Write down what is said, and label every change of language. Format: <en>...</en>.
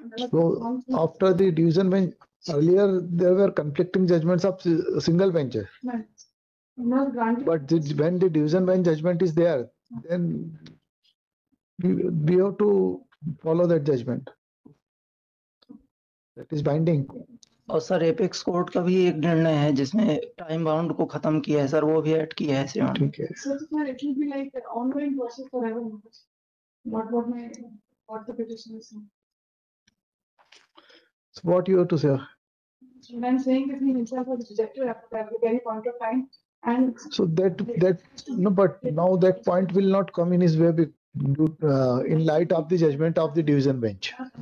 <en>So after the division bench, earlier there were conflicting judgments of single bench. No, granted. But when the division bench judgment is there, then we have to follow that judgment. That is binding.</en> <hi>और sir apex court का भी एक निर्णय है जिसमें time bound को खत्म किया है सर, वो भी ऐड किया है इसमें। ठीक है।</hi> <en>So it will be like an ongoing process forever. What the petition is saying. So what you have to say? When I'm saying that he himself was rejected at the very point of time, and So that no, but now that point will not come in his way in light of the judgment of the division bench.</en>